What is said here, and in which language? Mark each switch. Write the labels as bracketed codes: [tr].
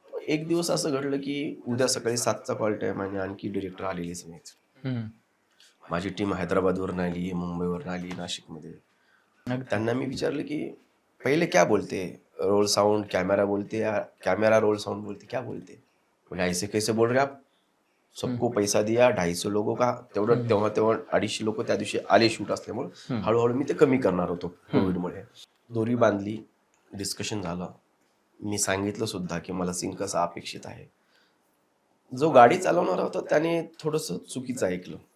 [mr] एक दिवस असं घडलं की उद्या सकाळी 7चा कॉल टाइम आणि आणखी डिरेक्टर आलेलेच नाहीत. माझी टीम हैदराबादवरून आली, मुंबईवरून आली, नाशिकमध्ये. त्यांना मी विचारलं की [hi] पहिले क्या बोलते, रोल साउंड कैमरा बोलते या कैमरा रोल साउंड बोलते, क्या बोलते? बोले ऐसे कैसे बोल रहे आप, सबको पैसा दिया 250 लोगों का. [mr] तेव्हा 250 लोक त्या दिवशी आले शूट असल्यामुळे. हळूहळू मी ते कमी करणार होतो कोविडमुळे. दोरी बांधली, डिस्कशन झालं. मी सांगितलं सुद्धा की मला सीन कसा अपेक्षित आहे. जो गाडी चालवणार होता त्याने थोडंसं चुकीचं ऐकलं.